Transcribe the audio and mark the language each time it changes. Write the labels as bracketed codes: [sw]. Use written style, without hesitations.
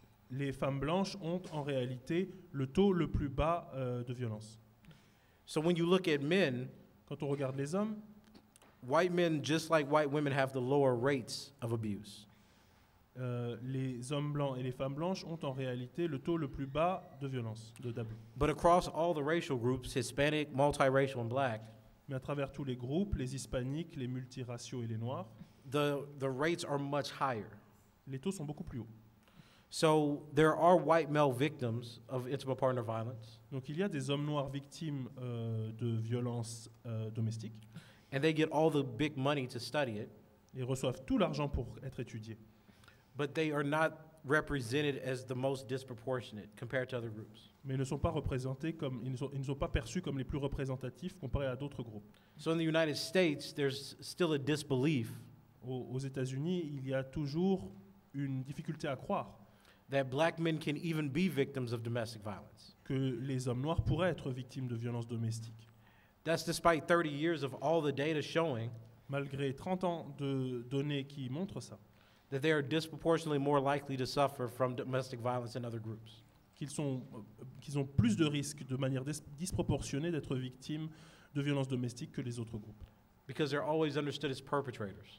[fr] Les femmes blanches ont en réalité le taux le plus bas de violence. [en] So when you look at men, [fr] quand on regarde les hommes, [en] white men, just like white women, have the lower rates of abuse. [fr] Les hommes blancs et les femmes blanches ont en réalité le taux le plus bas de violence, d'abus. [en] But across all the racial groups, Hispanic, multiracial, and black, [fr] mais à travers tous les groupes, les hispaniques, les multiraciaux et les noirs, [en] the rates are much higher. [fr] Les taux sont beaucoup plus hauts. [en] So there are white male victims of intimate partner violence. [fr] Donc il y a des hommes noirs victimes de violences domestiques. [en] And they get all the big money to study it. [fr] Ils reçoivent tout l'argent pour être étudiés. [en] But they are not represented as the most disproportionate compared to other groups. [fr] Mais ils ne sont pas représentés comme ils ne sont pas perçus comme les plus représentatifs comparés à d'autres groupes. [en] So in the United States, there's still a disbelief. [fr] Aux États-Unis, il y a toujours une difficulté à croire [en] that black men can even be victims of domestic violence. [fr] Que les hommes noirs pourraient être victimes de violences domestiques. [en] That's despite 30 years of all the data showing [fr] malgré 30 ans de données qui montrent ça. [en] That they are disproportionately more likely to suffer from domestic violence than other groups. [fr] Qu'ils ont plus de risques de manière disproportionnée d'être victimes de violences domestiques que les autres groupes. [en] Because they're always understood as perpetrators.